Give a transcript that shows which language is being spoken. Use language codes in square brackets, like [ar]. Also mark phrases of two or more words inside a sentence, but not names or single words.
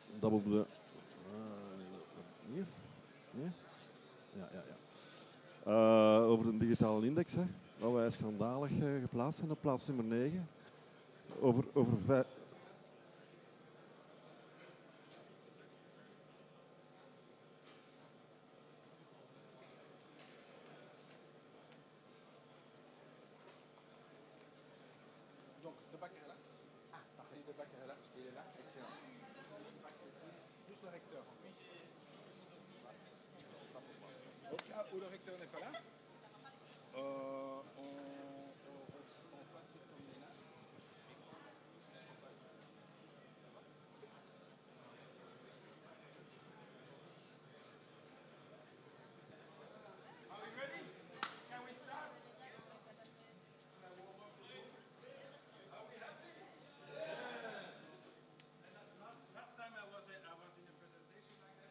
[nl] gaan op de... hier? Nee? Ja, ja, ja. Over de digitale index, hè, waar wij schandalig geplaatst zijn op plaats nummer 9. Over [fr] Donc, De Backer est là. Ah, parfait. De Backer est là. Il est là. Excellent. Juste le recteur. Au cas où le recteur n'est pas là, on fasse ce qu'on est là. [en] Are we ready? Can we start? Last time I was in a presentation like that.